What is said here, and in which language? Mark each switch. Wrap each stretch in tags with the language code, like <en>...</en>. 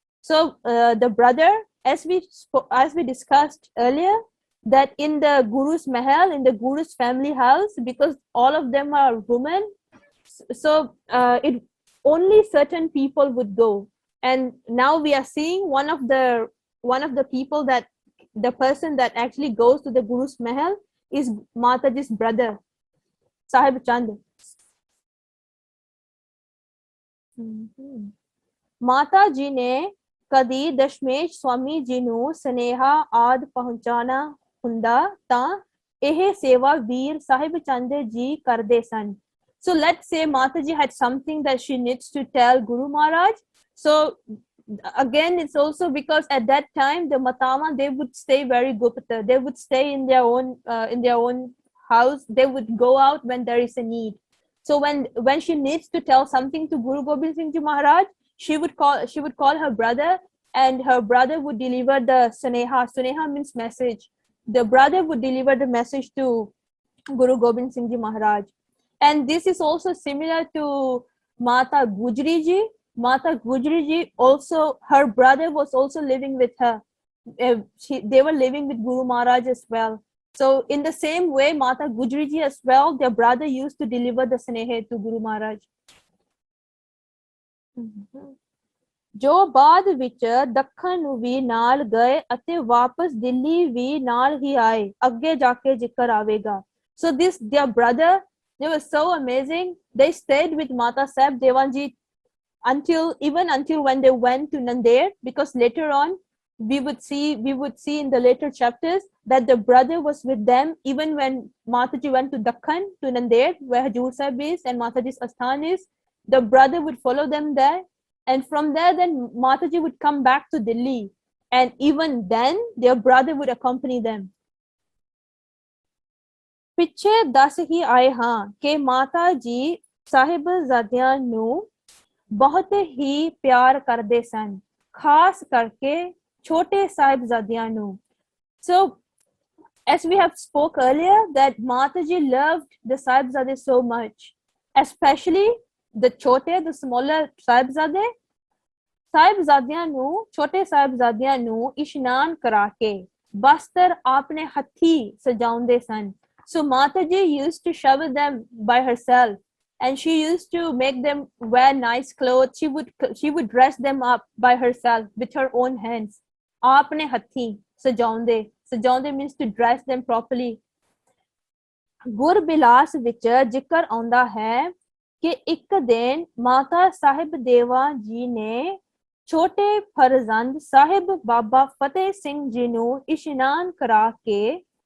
<en>So the brother, as we discussed earlier, that in the Guru's mahal, in the Guru's family house, because all of them are women, so it only certain people would go. And now we are seeing one of the people, that the person that actually goes to the Guru's mahal is Mataji's brother, Sahib Chand.</en> <pa>ਮਾਤਾ ਜੀ ਨੇ ਕਦੀ ਦਸ਼ਮੇਸ਼ ਸਵਾਮੀ ਜੀ ਨੂੰ ਸਨੇਹਾ ਆਦ ਪਹੁੰਚਾਣਾ ਹੁੰਦਾ ਤਾਂ ਇਹ ਸੇਵਾ ਵੀਰ ਸਾਹਿਬ ਚੰਦ ਜੀ ਕਰਦੇ ਸਨ.</pa> <en>So let's say Mataji had something that she needs to tell Guru Maharaj. So again, it's also because at that time the Matama, they would stay very gupta. They would stay in their own house. They would go out when there is a need. So when she needs to tell something to Guru Gobind Singh Ji Maharaj, she would call her brother, and her brother would deliver the Suneha. Suneha means message. The brother would deliver the message to Guru Gobind Singh Ji Maharaj. And this is also similar to Mata Gujri Ji. Mata Gujri Ji also, her brother was also living with her. They were living with Guru Maharaj as well. So in the same way, Mata Gujri ji as well, their brother used to deliver the snehe to Guru Maharaj.</en> <pa>ਜੋ ਬਾਅਦ ਵਿੱਚ ਦੱਖਣ ਨੂੰ ਵੀ ਨਾਲ ਗਏ ਅਤੇ ਵਾਪਸ ਦਿੱਲੀ ਵੀ ਨਾਲ ਹੀ ਆਏ, ਅੱਗੇ ਜਾ ਕੇ ਜ਼ਿਕਰ ਆਵੇਗਾ.</pa> <en>So their brother, they were so amazing. They stayed with Mata Sahib Devan ji until when they went to Nandair, because later on we would see in the later chapters that the brother was with them even when Mataji went to Dakhan, to Nandair, where Hajur Sahib is and Mataji's Asthan is. The brother would follow them there, and from there then Mataji would come back to Delhi, and even then their brother would accompany them.</en> <pa>ਪਿੱਛੇ ਦੱਸ ਹੀ ਆਏ ਹਾਂ ਕਿ ਮਾਤਾ ਜੀ ਸਾਹਿਬਜ਼ਾਦਿਆਂ ਨੂੰ ਬਹੁਤ ਹੀ ਪਿਆਰ ਕਰਦੇ ਸਨ, ਖਾਸ ਕਰਕੇ ਛੋਟੇ ਸਾਹਿਬਜ਼ਾਦਿਆਂ ਨੂੰ.</pa> <en>So as we have spoke earlier, that Mataji loved the Sahibzade so much, especially the chote, the smaller Sahibzade.</en> <pa>ਸਾਹਿਬਜ਼ਾਦਿਆਂ ਨੂੰ ਛੋਟੇ ਸਾਹਿਬਜ਼ਾਦਿਆਂ ਨੂੰ ਇਸ਼ਨਾਨ ਕਰਾ ਕੇ ਬਸਤਰ ਆਪਣੇ ਹੱਥੀ ਸਜਾਉਂਦੇ ਸਨ.</pa> <en>So Mataji used to shower them by herself, and she used to make them wear nice clothes. She would dress them up by herself with her own hands.</en> <pa>ਆਪਣੇ ਹੱਥੀ ਸਜਾਉਂਦੇ</pa> <en>means to dress them properly.</en> <pa>Gurbilas ਵਿੱਚ ਜ਼ਿਕਰ ਆਉਂਦਾ ਹੈ ਕਿ ਇੱਕ ਦਿਨ ਮਾਤਾ ਸਾਹਿਬ ਦੇਵਾ ਜੀ ਨੇ ਛੋਟੇ ਫਰਜ਼ੰਦ ਸਾਹਿਬ ਬਾਬਾ ਫਤਿਹ ਸਿੰਘ ਜੀ ਨੂੰ ਇਸ਼ਨਾਨ ਕਰਾ ਕੇ.</pa>